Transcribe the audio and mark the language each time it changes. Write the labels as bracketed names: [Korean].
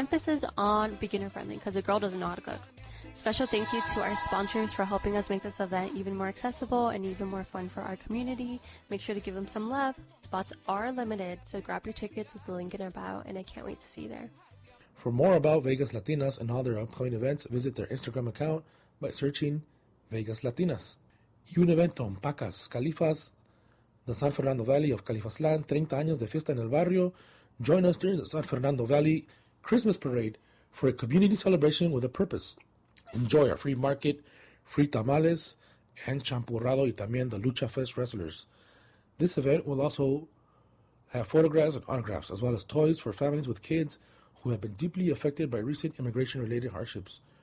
[English] Emphasis on beginner-friendly because a girl doesn't know how to cook. Special thank you to our sponsors for helping us make this event even more accessible and even more fun for our community. Make sure to give them some love. Spots are limited, so grab your tickets with the link in our bio, and I can't wait to see you there. For more about Vegas Latinas and all their upcoming events, visit their Instagram account by searching Vegas Latinas. [Spanish] Y un evento en Pacas, Califas, the San Fernando Valley of Califaslan, 30 años de fiesta en el barrio. [English] Join us during the San Fernando Valley Christmas Parade for a community celebration with a purpose. Enjoy our free market, free tamales, and champurrado [Spanish] y también [English] the Lucha Fest wrestlers. This event will also have photographs and autographs, as well as toys for families with kids who have been deeply affected by recent immigration-related hardships.